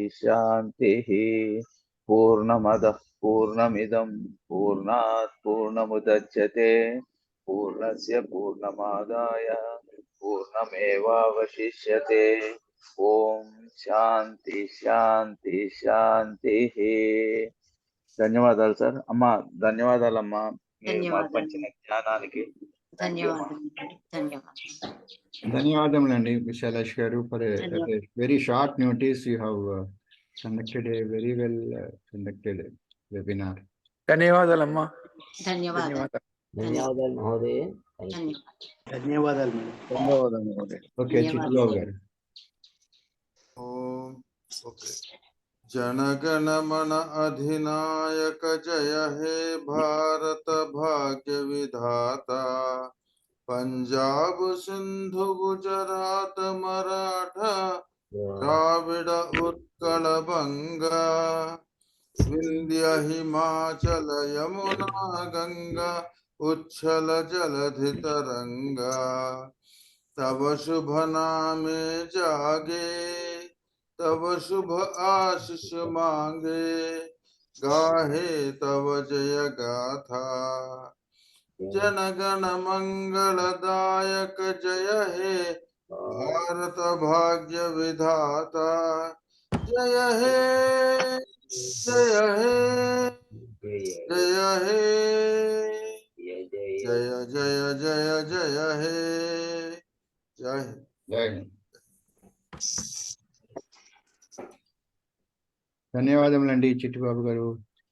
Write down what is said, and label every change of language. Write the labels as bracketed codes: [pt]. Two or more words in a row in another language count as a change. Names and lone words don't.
[sa] शान्तिः पूर्णमदः पूर्णमिदं पूर्णात् पूर्णमुदच्यते पूर्णस्य पूर्णमादाय पूर्णमेवावशिष्यते ॐ शान्ति शान्ति शान्तिः [te] ధన్యవాదాలు సార్ అమ్మ ధన్యవాదాలమ్మా మీరు మాకు పంచిన జ్ఞానానికి [en] ధన్యవాదములండి Visalakshi garu for a very short notice you have conducted a very well conducted webinar. [te] ధన్యవాదాలమ్మా. ధన్యవాదాలు మహోదయ. ధన్యవాదాలు ఓకే చిట్టిబాబు గారు. ఓకే. [bn] জনগণ মন অধিনায়ক জয় হে ভারত ভাগ্য বিধাতা। পঞ্জাব সিন্ধু গুজরাট মরাঠা দ্রাবিড় উৎকল বঙ্গ। বিন্ধ্য হিমাচল যমুনা গঙ্গা উচ্ছল জলধি তরঙ্গ। তব শুভ নামে জাগে তব শুভ আশিস মাগে। গাহে তব জয় গাথা জনগণ মঙ্গলদায়ক জয় হে ভারত ভাগ্য বিধাতা। জয় হে জয় হে জয় হে জয় জয় জয় জয় হে জয় জয়। [te] ధన్యవాదములండి చిట్టిబాబు గారు.